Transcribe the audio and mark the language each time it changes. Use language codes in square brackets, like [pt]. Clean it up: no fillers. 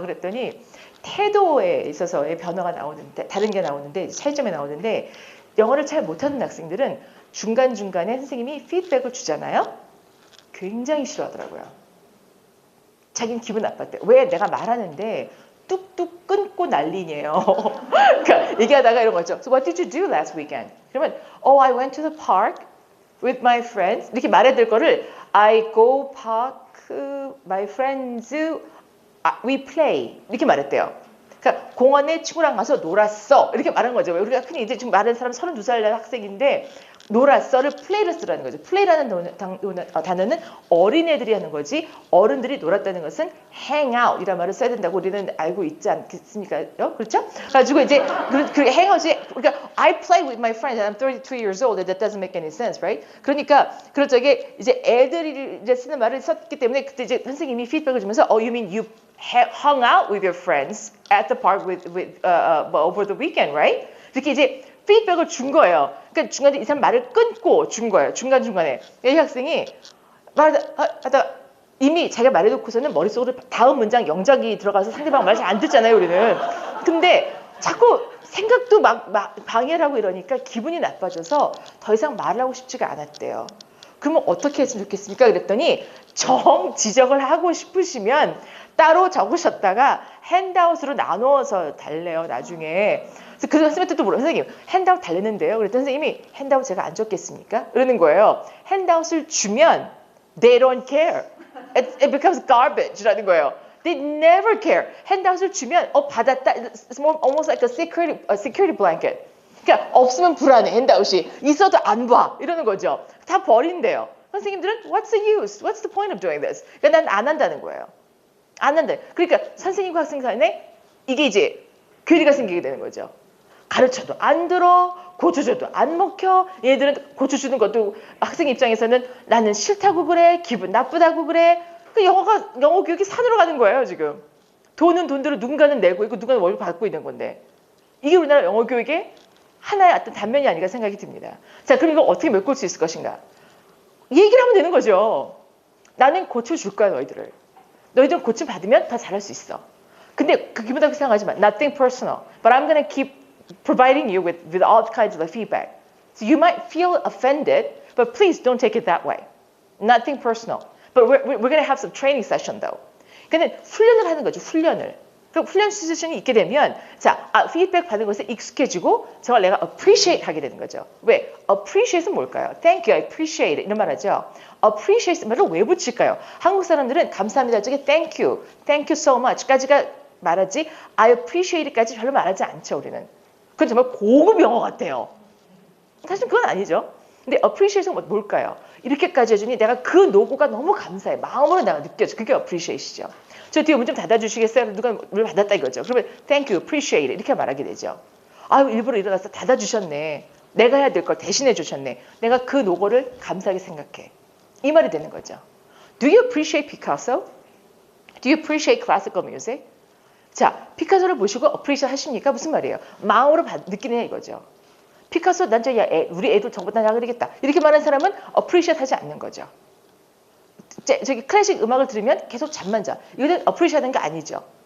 [ko] 그랬더니 태도에 있어서의 변화가 나오는데 다른 게 나오는데 차이점이 나오는데 영어를 잘 못하는 학생들은 중간중간에 선생님이 피드백을 주잖아요. 굉장히 싫어하더라고요. 자기는 기분 나빴대. 왜 내가 말하는데 뚝뚝 끊고 난리네요. 그러니까 얘기하다가 이런 거죠. [en] So what did you do last weekend? [ko] 그러면 [en] I went to the park with my friends. [ko] 이렇게 말해야 될 거를 [en] I go park, my friends, we play. [ko] 이렇게 말했대요. 그러니까 공원에 친구랑 가서 놀았어. 이렇게 말한 거죠. 우리가 흔히 이제 지금 말하는 사람 32살 학생인데 놀았어를 play를 쓰라는 거죠. play라는 단어는 어린애들이 하는 거지 어른들이 놀았다는 것은 hang out 이란 말을 써야 된다고 우리는 알고 있지 않겠습니까? 그렇죠? 가지고 이제 그 hang out이 그러니까 [en] I play with my friends and I'm 32 years old. That doesn't make any sense, right? [ko] 그러니까 그럴 적에 이제 애들이 이제 쓰는 말을 썼기 때문에 그때 이제 선생님이 피드백을 주면서 [en] you mean you hung out with your friends at the park over the weekend, right? [ko] 이렇게 이제 피드백을 준 거예요. 그러니까 중간에 이 사람 말을 끊고 준 거예요. 중간중간에. 이 학생이 말하다 이미 자기가 말해놓고서는 머릿속으로 다음 문장 영작이 들어가서 상대방 말 잘 안 듣잖아요, 우리는. 근데 자꾸 생각도 막 방해를 하고 이러니까 기분이 나빠져서 더 이상 말을 하고 싶지가 않았대요. 그러면 어떻게 했으면 좋겠습니까? 그랬더니 정 지적을 하고 싶으시면 따로 적으셨다가 핸드아웃으로 나누어서 달래요, 나중에. 그래서 그 선생님한테 물어요. 선생님, 핸드아웃 달랬는데요. 그랬더니 선생님이 핸드아웃 제가 안 줬겠습니까? 그러는 거예요. 핸드아웃을 주면 [en] they don't care. It becomes garbage [ko] 라는 거예요. [en] They never care. [ko] 핸드아웃을 주면 받았다. [en] It's more, almost like a security blanket. [ko] 그러니까 없으면 불안해. 핸드아웃이 있어도 안 봐. 이러는 거죠. 다 버린대요. 선생님들은 [en] what's the use? What's the point of doing this? [ko] 그러니까 난 안 한다는 거예요. 안 한다. 그러니까 선생님과 학생 사이에 이게 이제 괴리가 생기게 되는 거죠. 가르쳐도 안 들어, 고쳐줘도 안 먹혀. 얘들은 고쳐주는 것도 학생 입장에서는 나는 싫다고 그래, 기분 나쁘다고 그래. 그 영어 교육이 산으로 가는 거예요, 지금. 돈은 돈대로 누군가는 내고 있고 누군가는 월급 받고 있는 건데. 이게 우리나라 영어 교육의 하나의 어떤 단면이 아닌가 생각이 듭니다. 자, 그럼 이걸 어떻게 메꿀 수 있을 것인가? 얘기를 하면 되는 거죠. 나는 고쳐줄 거야, 너희들을. 너희들은 고침 받으면 더 잘할 수 있어. 근데 그 기분 나쁘게 생각하지 마. [en] Nothing personal. But I'm going to keep providing you with all kinds of feedback. So you might feel offended, but please don't take it that way. Nothing personal. But we're going to have some training session though. [ko] 그러니까 훈련을 하는 거죠. 훈련을. 그 훈련 세션이 있게 되면 피드백 받는 것에 익숙해지고 저걸 내가 appreciate 하게 되는 거죠. 왜? appreciate은 뭘까요? [en] Thank you, I appreciate it [ko] 이런 말 하죠. appreciate 말을 왜 붙일까요? 한국 사람들은 감사합니다 쪽에 [en] thank you so much [ko] 까지가 말하지 I appreciate까지 별로 말하지 않죠, 우리는. 그건 정말 고급 영어 같아요. 사실 그건 아니죠. 근데 appreciate은 뭘까요? 이렇게까지 해주니 내가 그 노고가 너무 감사해. 마음으로 내가 느껴져. 그게 appreciate이죠. 저 뒤에 문 좀 닫아주시겠어요? 누가 물 받았다 이거죠. 그러면 [en] thank you, appreciate it [ko] 이렇게 말하게 되죠. 아유, 일부러 일어나서 닫아주셨네. 내가 해야 될 걸 대신해 주셨네. 내가 그 노고를 감사하게 생각해. 이 말이 되는 거죠. [en] Do you appreciate Picasso? Do you appreciate classical music? [ko] 자, 피카소를 보시고 appreciate 하십니까? 무슨 말이에요? 마음으로 느끼느냐 이거죠. 피카소 난 우리 애도 전부 다 그러겠다. 이렇게 말하는 사람은 appreciate 하지 않는 거죠. 저기 클래식 음악을 들으면 계속 잠만 자. 이거는 appreciate 하는 게 아니죠.